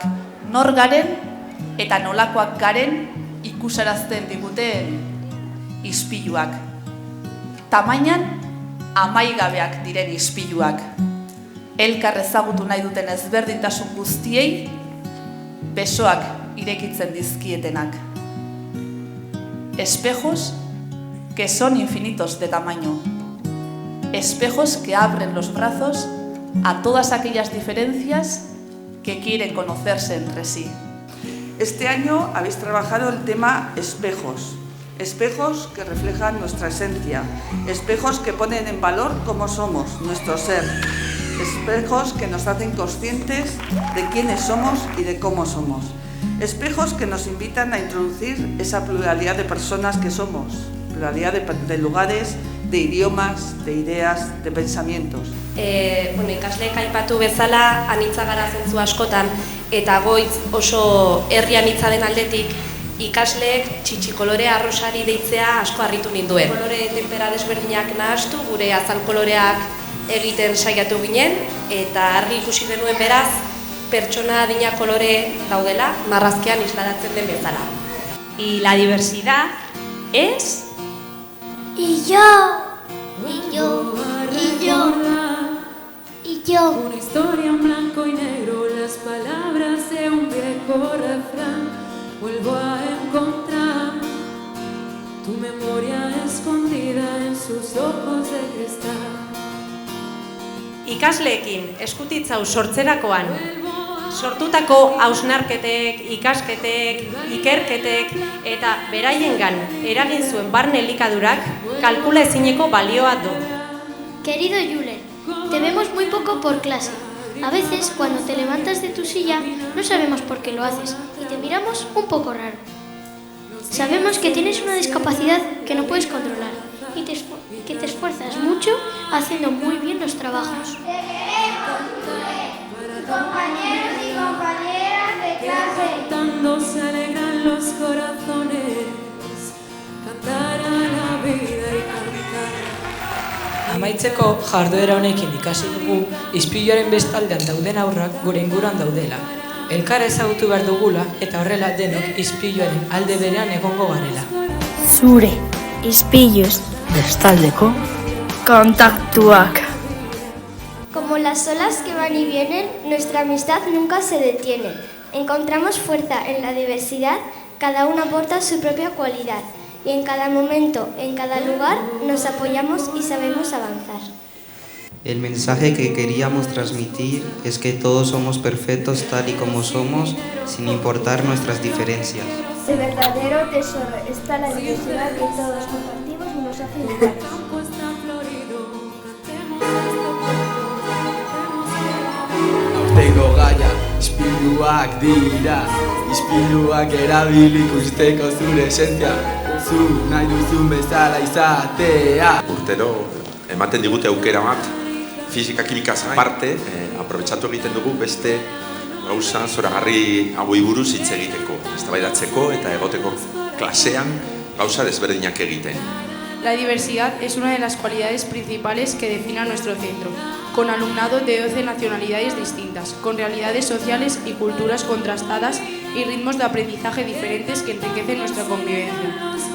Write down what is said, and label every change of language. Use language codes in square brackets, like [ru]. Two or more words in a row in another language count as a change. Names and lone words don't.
[eu] Nor garen eta nolakoak garen ikusarazten diguten ispiluak. Tamainan amaigabeak diren ispiluak. Elkar ezagutu nahi duten ezberdintasun guztiei besoak irekitzen dizkietenak. [es] Espejos que son infinitos de tamaño. Espejos que abren los brazos a todas aquellas diferencias que quieren conocerse entre sí. Este año habéis trabajado el tema espejos. Espejos que reflejan nuestra esencia. Espejos que ponen en valor cómo somos, nuestro ser. Espejos que nos hacen conscientes de quiénes somos y de cómo somos. Espejos que nos invitan a introducir esa pluralidad de personas que somos, pluralidad de lugares, de idiomas, de ideas, de pensamientos. [eu] Ikasleek aipatu bezala anitza gara zentzu askotan eta goitz oso herri anitza den aldetik ikasleek txitxikolore arrosari deitzea asko harritu ninduen. Kolore tempera desberdinak nahastu, gure azal koloreak egiten saiatu ginen eta argi ikusi genuen beraz pertsona adina kolore daudela marrazkian isladatzen den bezala. [es] Y la diversidad es... Y yo, y yo, y yo, y yo. Una historia en blanco y negro, las palabras de un viejo refrán. Vuelvo a encontrar tu memoria escondida en sus ojos de cristal. [eu] Ikasleekin eskutitzau sortzerakoan sortutako hausnarketek, ikasketek, ikerketek eta beraiengan eragin zuen barne elikadurak kalkula ezineko balioa du. [es] Querido Julen, te vemos muy poco por clase. A veces, cuando te levantas de tu silla, no sabemos por qué lo haces y te miramos un poco raro. Sabemos que tienes una discapacidad que no puedes controlar y que te esfuerzas mucho haciendo muy bien los trabajos. Te queremos, Julen, compañeros y compañeras de clase. Cantando se alegran los corazones, cantar a la vida y cantar. [eu] Amaitzeko jarduera honekin ikasi dugu ispiluaren bestaldean dauden aurrak gure inguruan daudela. Elkar ezagutu behar dugula eta horrela denok ispiluaren alde berean egongo garela. Zure ispiluz bestaldeko kontaktuak. [es] Como las olas que van y vienen, nuestra amistad nunca se detiene. Encontramos fuerza en la diversidad, cada uno aporta su propia cualidad. Y en cada momento, en cada lugar, nos apoyamos y sabemos avanzar. El mensaje que queríamos transmitir es que todos somos perfectos tal y como somos, sin importar nuestras diferencias. El verdadero tesoro está la diversidad que todos compartimos y nos hace iguales. [eu] Tengo gaia, ispiluak dira, ispiluak erabili ikusteko zure esentzia. Zu nahi duzun bezala izatea. Urtero ematen digute aukera bat, fizika kimikaz parte, aprobetxatu egiten dugu beste gauza zoragarri hauei buruz hitz egiteko, eztabaidatzeko eta egoteko klasean gauza desberdinak egiten. [es] La diversidad es una de las cualidades principales que define a nuestro centro, con alumnado de 12 nacionalidades distintas, con realidades sociales y culturas contrastadas y ritmos de aprendizaje diferentes que enriquecen nuestra convivencia.